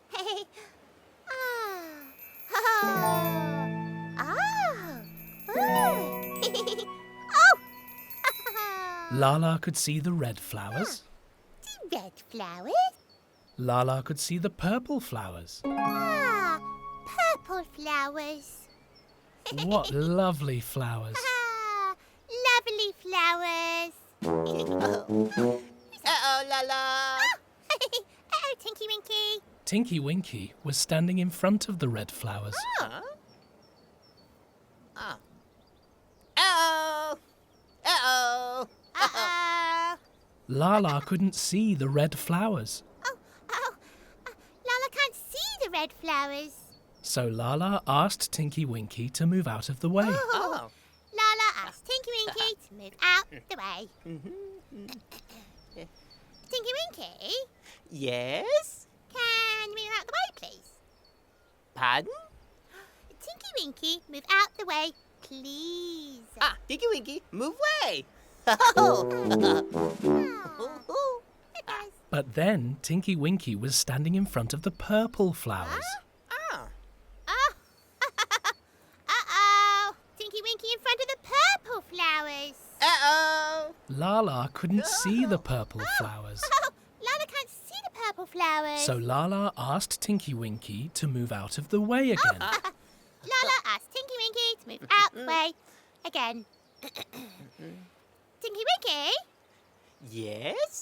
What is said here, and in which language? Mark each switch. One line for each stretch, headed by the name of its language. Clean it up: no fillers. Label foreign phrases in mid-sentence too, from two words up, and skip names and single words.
English: Laa-Laa could see the red flowers. The red flowers? Laa-Laa could see the purple flowers. Ah, purple flowers. What lovely flowers. Lovely flowers. Uh-oh, Laa-Laa. Oh, Tinky Winky. Tinky Winky was standing in front of the red flowers. Huh? Oh. Uh-oh. Uh-oh. Uh-oh. Laa-Laa couldn't see the red flowers. Laa-Laa can't see the red flowers. So Laa-Laa asked Tinky Winky to move out of the way. Oh. Laa-Laa asked Tinky Winky to move out the way. Tinky Winky, Yes? can you move out the way, please? Pardon? Tinky Winky, move out the way, please. Ah, Tinky Winky, move away. It does. But then Tinky Winky was standing in front of the purple flowers. Ah. Oh. Uh-oh. Tinky Winky in front of the purple flowers. Uh-oh. Laa-Laa couldn't see the purple flowers. Oh, Laa-Laa can't see the purple flowers. So Laa-Laa asked Tinky Winky to move out of the way again. Laa-Laa asked Tinky Winky to move out the way again. Tinky Winky, Yes?